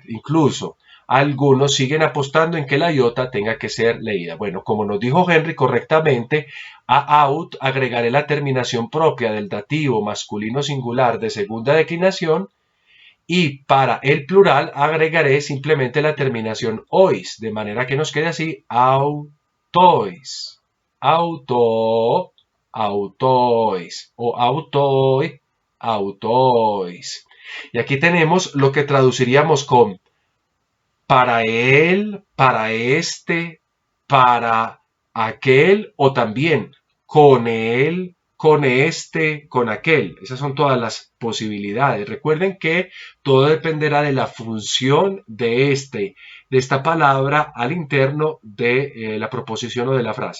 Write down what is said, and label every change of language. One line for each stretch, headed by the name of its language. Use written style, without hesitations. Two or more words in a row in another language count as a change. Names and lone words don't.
Spanish: Incluso algunos siguen apostando en que la iota tenga que ser leída. Bueno, como nos dijo Henry correctamente, a out agregaré la terminación propia del dativo masculino singular de segunda declinación Y para el plural agregaré simplemente la terminación ois, de manera que nos quede así,
Greek: αὐτοῖς, αὐτῷ, αὐτοῖς, ὁ αὐτοί, αὐτοῖς.
Spanish: Y aquí tenemos lo que traduciríamos con para él, para este, para aquel, o también con él, con este, con aquel. Esas son todas las posibilidades. Recuerden que todo dependerá de la función de esta palabra al interno de la proposición o de la frase.